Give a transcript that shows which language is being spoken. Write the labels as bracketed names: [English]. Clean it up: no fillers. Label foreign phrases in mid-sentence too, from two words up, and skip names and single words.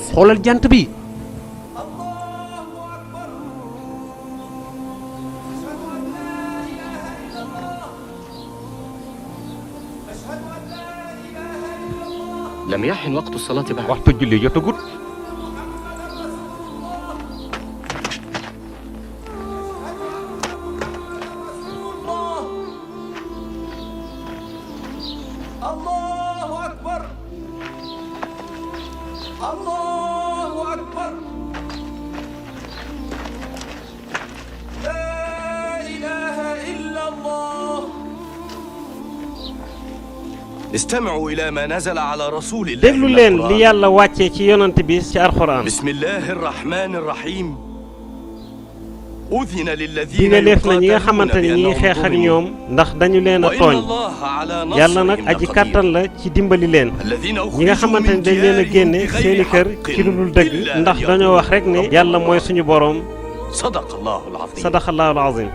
[Wolof] xoolal jant bi. [Arabic] لم يحن وقت الصلاة بعد. [Wolof] waxtu julli jotagut. [Arabic] الله أكبر الله أكبر لا إله إلا الله. استمعوا إلى ما نزل على رسول الله. [Wolof] déglu leen li yàlla wàccee ci yonent bi ci alxuraan. [Arabic] بسم الله الرحمن الرحيم. أذن للذين [Wolof] dina def na ñi nga xamante ni ñi xeex ak ñoom ndax dañu leen a tooñ. yàlla nag aji kàttan la ci dimbali leen. ñi nga xamante ni dañ leen a génne seeni kër ci lu dul dëgg ndax dañoo wax rek ne yàlla mooy suñu boroom. [Arabic] صدق الله العظيم.